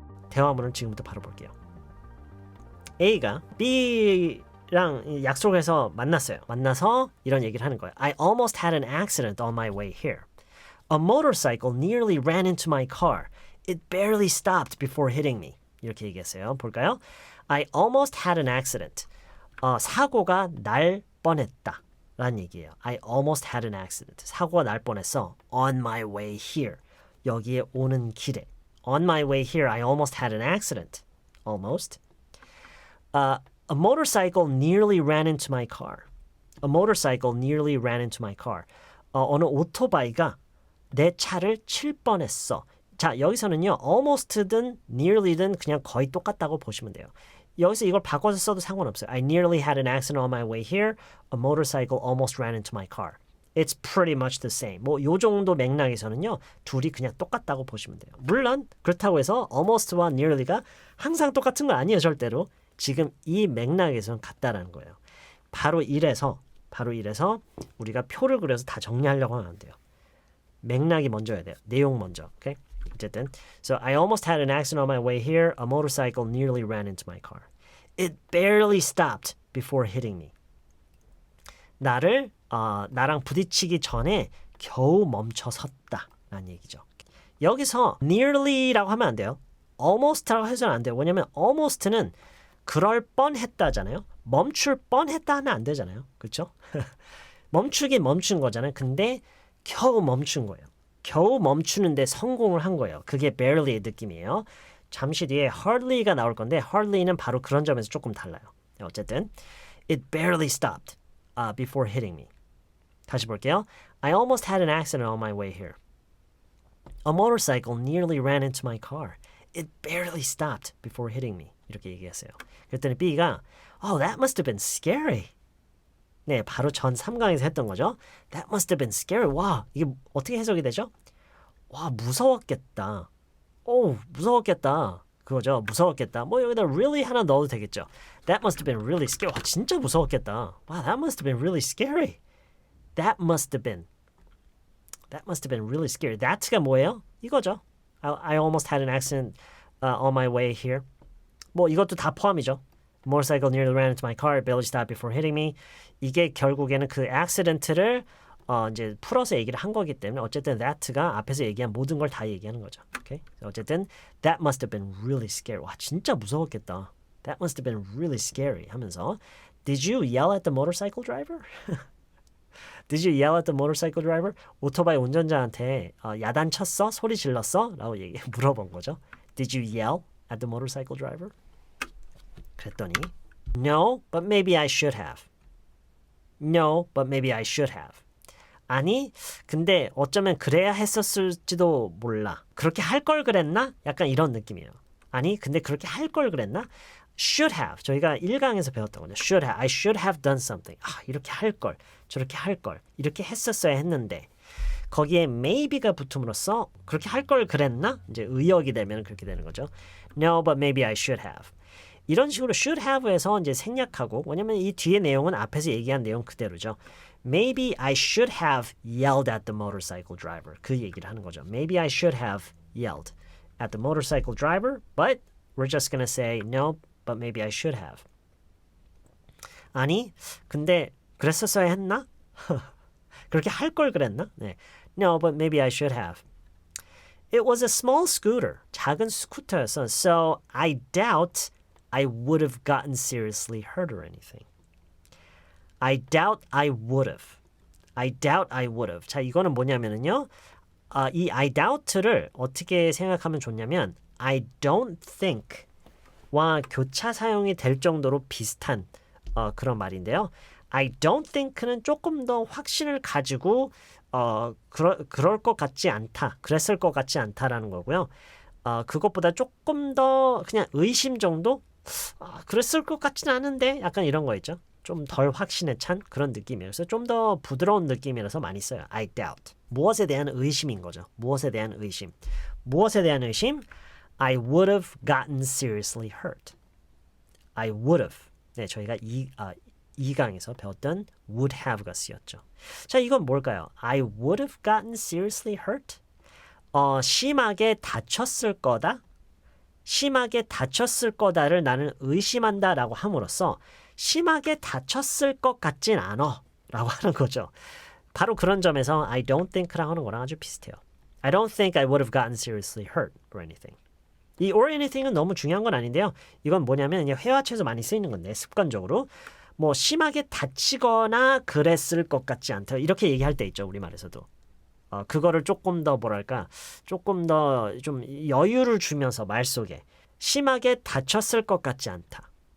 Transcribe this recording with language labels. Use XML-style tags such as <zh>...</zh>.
<ko>대화문을 지금부터 바로 볼게요. A가 B랑 약속해서 만났어요. 만나서 이런 얘기를 하는 거예요.</ko> <en>I almost had an accident on my way here. A motorcycle nearly ran into my car. It barely stopped before hitting me.</en> <ko>이렇게 얘기했어요. 볼까요?</ko> <en>I almost had an accident.</en> <ko>사고가 날 뻔했다 라는 얘기예요.</ko> <en>I almost had an accident.</en> <ko>사고가 날 뻔했어.</ko> <en>On my way here.</en> <ko>여기에 오는 길에.</ko> <en>On my way here, I almost had an accident. Almost. A motorcycle nearly ran into my car. A motorcycle nearly ran into my car.</en> <ko>어느 오토바이가 내 차를 칠 뻔했어. 자, 여기서는요, almost든 nearly든 그냥 거의 똑같다고 보시면 돼요. 여기서 이걸 바꿔서 써도 상관없어요.</ko> <en>I nearly had an accident on my way here. A motorcycle almost ran into my car. It's pretty much the same.</en> <ko>뭐 요 정도 맥락에서는요, 둘이 그냥 똑같다고 보시면 돼요. 물론 그렇다고 해서 almost와 nearly가 항상 똑같은 건 아니에요, 절대로. 지금 이 맥락에서는 같다라는 거예요. 바로 이래서 우리가 표를 그려서 다 정리하려고 하면 안 돼요. 맥락이 먼저야 돼요. 내용 먼저. 오케이? 어쨌든</ko> <en>So I almost had an accident on my way here. A motorcycle nearly ran into my car. It barely stopped before hitting me.</en> <ko>나랑 부딪히기 전에 겨우 멈춰 섰다 라는 얘기죠. 여기서 nearly라고 하면 안 돼요. almost라고 해서는 안 돼요. 왜냐면 almost는 그럴 뻔했다잖아요. 멈출 뻔했다 하면 안 되잖아요. 그렇죠? 멈추긴 멈춘 거잖아요. 근데 겨우 멈춘 거예요. 겨우 멈추는데 성공을 한 거예요. 그게 barely의 느낌이에요. 잠시 뒤에 hardly가 나올 건데 hardly는 바로 그런 점에서 조금 달라요. 어쨌든</ko> <en>It barely stopped before hitting me.</en> <ko>다시 볼게요.</ko> <en>I almost had an accident on my way here. A motorcycle nearly ran into my car. It barely stopped before hitting me.</en> <ko>이렇게 얘기했어요. 그랬더니 B가</ko> <en>Oh, that must have been scary.</en> <ko>네, 바로 전 3강에서 했던 거죠.</ko> <en>That must have been scary.</en> <ko>와, 이게 어떻게 해석이 되죠? 와, 무서웠겠다. 오, 무서웠겠다. 그거죠. 무서웠겠다. 뭐 여기다 really 하나 넣어도 되겠죠.</ko> <en>That must have been really scary.</en> <ko>와, 진짜 무서웠겠다.</ko> <en>Wow, that must have been really scary. That must have been really scary.</en> <ko>That가 뭐예요? 이거죠.</ko> <en>I almost had an accident on my way here.</en> <ko>뭐 이것도 다 포함이죠.</ko> <en>Motorcycle nearly ran into my car. It barely stopped before hitting me.</en> <ko>이게 결국에는 그 accident를 이제 풀어서 얘기를 한 거기 때문에 어쨌든 that가 앞에서 얘기한 모든 걸 다 얘기하는 거죠.</ko> <en>Okay?</en> <ko>어쨌든</ko> <en>that must have been really scary.</en> <ko>와, 진짜 무서웠겠다.</ko> <en>That must have been really scary</en> <ko>하면서</ko> <en>Did you yell at the motorcycle driver? Did you yell at the motorcycle driver?</en> <ko>오토바이 운전자한테 야단 쳤어? 소리 질렀어? 라고 물어본 거죠.</ko> <en>Did you yell at the motorcycle driver?</en> <ko>그랬더니</ko> <en>No, but maybe I should have. No, but maybe I should have.</en> <ko>아니, 근데 어쩌면 그래야 했었을지도 몰라. 그렇게 할 걸 그랬나? 약간 이런 느낌이에요. 아니, 근데 그렇게 할 걸 그랬나?</ko> <en>Should have.</en> <ko>저희가 1강에서 배웠던 거죠.</ko> <en>Should have. I should have done something.</en> <ko>이렇게 할 걸. 저렇게 할 걸. 이렇게 했었어야 했는데 거기에 maybe가 붙음으로써 그렇게 할 걸 그랬나? 이제 의역이 되면 그렇게 되는 거죠.</ko> <en>No, but maybe I should have.</en> <ko>이런 식으로 should have에서 이제 생략하고 왜냐면 이 뒤에 내용은 앞에서 얘기한 내용 그대로죠.</ko> <en>Maybe I should have yelled at the motorcycle driver.</en> <ko>그 얘기를 하는 거죠.</ko> <en>Maybe I should have yelled at the motorcycle driver, but we're just gonna say no, but maybe I should have.</en> <ko>아니, 근데 그랬었어야 했나? 그렇게 할 걸 그랬나? 네.</ko> <en>No, but maybe I should have. It was a small scooter.</en> <ko>작은 스쿠터였어.</ko> <en>So I doubt I would have gotten seriously hurt or anything. I doubt I would have. I doubt I would have.</en> <ko>자, 이거는 뭐냐면은요. 이 I doubt를 어떻게 생각하면 좋냐면 I don't think 와 교차 사용이 될 정도로 비슷한 그런 말인데요. I don't think는 조금 더 확신을 가지고 그럴 것 같지 않다. 그랬을 것 같지 않다라는 거고요. 그것보다 조금 더 그냥 의심 정도? 그랬을 것 같진 않은데 약간 이런 거 있죠. 좀 덜 확신에 찬 그런 느낌이에요. 그래서 좀 더 부드러운 느낌이라서 많이 써요.</ko> <en>I doubt.</en> <ko>무엇에 대한 의심인 거죠. 무엇에 대한 의심. 무엇에 대한 의심?</ko> <en>I would have gotten seriously hurt. I would have.</en> <ko>네, 저희가 2강에서 배웠던 would have가 쓰였죠. 자, 이건 뭘까요?</ko> <en>I would have gotten seriously hurt?</en> <ko>심하게 다쳤을 거다? 심하게 다쳤을 거다를 나는 의심한다 라고 함으로써 심하게 다쳤을 것 같진 않아 라고 하는 거죠. 바로 그런 점에서 I don't think랑 하는 거랑 아주 비슷해요.</ko> <en>I don't think I would have gotten seriously hurt or anything.</en> <ko>이 or anything은 너무 중요한 건 아닌데요. 이건 뭐냐면 회화체에서 많이 쓰이는 건데 습관적으로 뭐 심하게 다치거나 그랬을 것 같지 않다 이렇게 얘기할 때 있죠. 우리말에서도. 그거를 조금 더 뭐랄까 조금 더 좀 여유를 주면서 말 속에 심하게 다쳤을 것 같지 않다.</ko>